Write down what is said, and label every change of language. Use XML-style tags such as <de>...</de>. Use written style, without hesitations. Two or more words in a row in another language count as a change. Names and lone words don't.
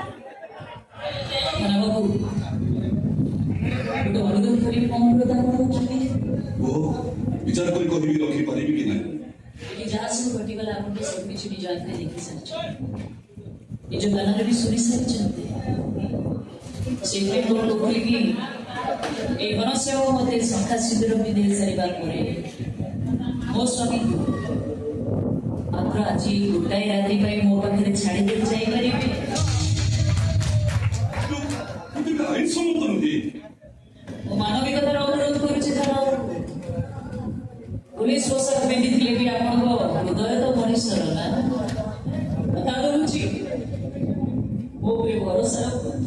<or>ବାବୁ ଗୋଟେ ଅନୁରୋଧ କରି କଣ ପ୍ରଦାନ କରୁଛନ୍ତି? ବିଚାର କରି କହିବି ରଖିପାରିବି କି ନାହିଁ? ଏଠି ଯାହା ସବୁ ଘଟିଗଲା ଆପଣ ତ ସବୁ କିଛି ନିଜ ଆଖିରେ ଦେଖି ସାରିଛନ୍ତି, ନିଜ କାନରେ ବି ଶୁଣି ସାରିଛନ୍ତି। ସେଇଥିପାଇଁ ମୁଁ କହୁଥିଲି କି ଏଇ ଘନଶ୍ୟାମ ମଧ୍ୟେ ଶଙ୍ଖା ସିନ୍ଦୁର ପିନ୍ଧେ ସାରିବା ପରେ ମୋ ସ୍ୱାମୀକୁ ମାତ୍ର ଆଜି ଗୋଟାଏ ରାତି ପାଇଁ ମୋ ପାଖରେ ଛାଡ଼ି ଦେଇ ଯାଇପାରିବେ? ଆଇନ ସମ୍ମତ ନୁହେଁ। ମୁଁ ମାନବିକତାର ଅନୁରୋଧ କରୁଛି। ଧର ପୁଲିସ ପୋଷାକ ପିନ୍ଧିଥିଲେ ବି ଆପଣଙ୍କ ହୃଦୟ ତ ମଣିଷର ନା, କଥା କହୁଛି ମୋ ଉପରେ ଭରସା ରଖନ୍ତୁ।</or>